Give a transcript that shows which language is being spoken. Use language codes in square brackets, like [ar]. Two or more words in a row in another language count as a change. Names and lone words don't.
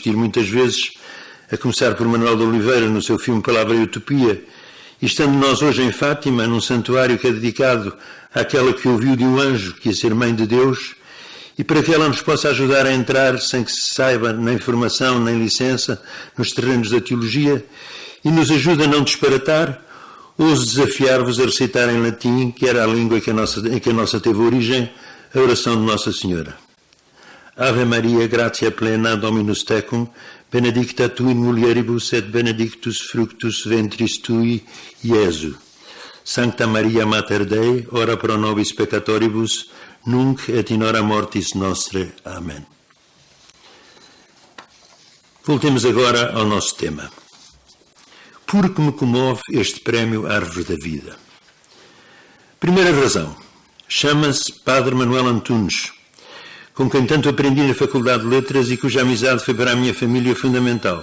[pt] vestir muitas vezes, a começar por Manuel de Oliveira no seu filme Palavra e Utopia, e estando nós hoje em Fátima, num santuário que é dedicado àquela que ouviu de um anjo que ia ser Mãe de Deus, e para que ela nos possa ajudar a entrar sem que se saiba nem formação nem licença nos terrenos da teologia, e nos ajude a não disparatar, ouso desafiar-vos a recitar em latim, que era a língua em que a nossa teve origem, a oração de Nossa Senhora. [la] Ave Maria, gratia plena, Dominus tecum, benedicta tu in mulieribus et benedictus fructus ventris tui, Iesu. Sancta Maria Mater Dei, ora pro nobis peccatoribus, nunc et in hora mortis nostre. [pt] Amém. Voltemos agora ao nosso tema. Por que me comove este prémio Árvore da Vida? Primeira razão. Chama-se Padre Manuel Antunes, com quem tanto aprendi na Faculdade de Letras e cuja amizade foi para a minha família fundamental.